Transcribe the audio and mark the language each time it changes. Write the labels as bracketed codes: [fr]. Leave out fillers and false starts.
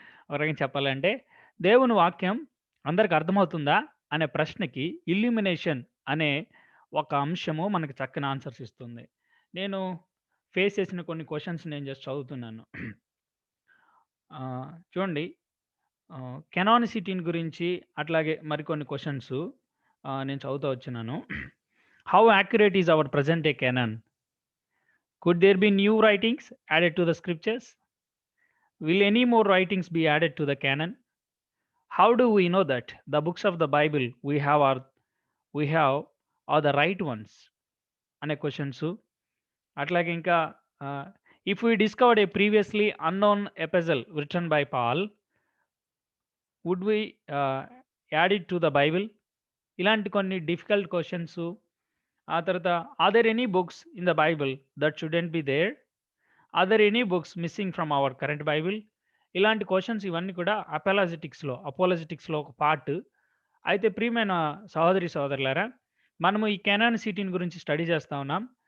[te] ఒక రకంగా చెప్పాలంటే, దేవుని వాక్యం అందరికి అర్థమవుతుందా అనే ప్రశ్నకి ఇల్యూమినేషన్ అనే ఒక అంశము మనకు చక్కని ఆన్సర్స్ ఇస్తుంది. నేను ఫేస్ చేసిన కొన్ని క్వెషన్స్ నేను జస్ట్ చదువుతున్నాను. చూడండి, కెనానిసిటీని గురించి అట్లాగే మరికొన్ని క్వెషన్స్ నేను చదువుతూ వచ్చినాను. [en] How accurate is our present day canon? Could there be new writings added to the scriptures? Will any more writings be added to the canon? How do we know that the books of the Bible we have are the right ones? [te] అనే questions. అట్లాగే ఇంకా [en] if we discovered a previously unknown epistle written by Paul, would we add it to the Bible? [te] ఇలాంటి కొన్ని difficult questions. ఆ తర్వాత [en] Are there any books in the Bible that shouldn't be there? Are there any books missing from our current Bible? [te] ఇలాంటి questions ఇవన్నీ కూడా అపోలజిటిక్స్లో ఒక part. అయితే ప్రియమైన సహోదరి సహోదరులారా, మనము ఈ కెనానిసిటీని గురించి స్టడీ చేస్తా ఉన్నాం.